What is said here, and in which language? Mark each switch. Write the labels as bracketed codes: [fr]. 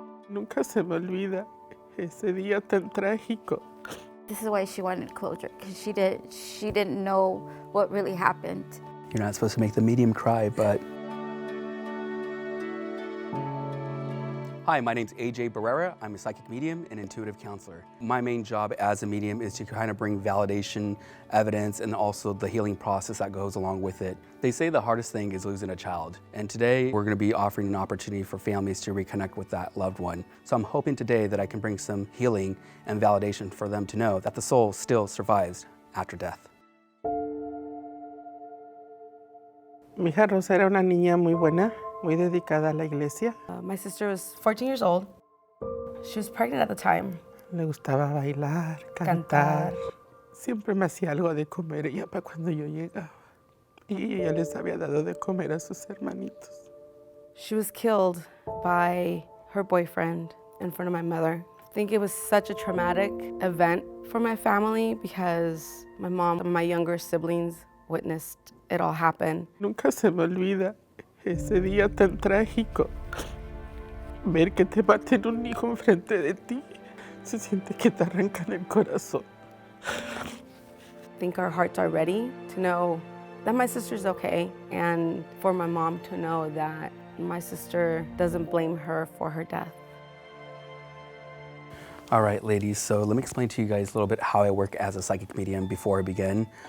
[es] Nunca se me olvida ese día tan trágico. [en] This is why she wanted closure, because she didn't know what really happened. You're not supposed to make the medium cry, but... Hi, my name's AJ Barrera. I'm a psychic medium and intuitive counselor. My main job as a medium is to kind of bring validation, evidence, and also the healing process that goes along with it. They say the hardest thing is losing a child. And today we're gonna be offering an opportunity for families to reconnect with that loved one. So I'm hoping today that I can bring some healing and validation for them to know that the soul still survives after death. [es] Mi hija Rosa era una niña muy buena, muy dedicada a la iglesia. [en] My sister was 14 years old. She was pregnant at the time. [es] Le gustaba bailar, cantar. Siempre me hacía algo de comer ella para cuando yo llegaba. Y ella les había dado de comer a sus hermanitos. [en] She was killed by her boyfriend in front of my mother. I think it was such a traumatic event for my family because my mom and my younger siblings witnessed it all happen. [es] Nunca se me olvida ese día tan trágico. Ver que te maten un hijo enfrente de ti, se siente que te arrancan el corazón. [en] I think our hearts are ready to know that my sister's okay, and for my mom to know that my sister doesn't blame her for her death. All right, ladies, so let me explain to you guys a little bit how I work as a psychic medium before I begin.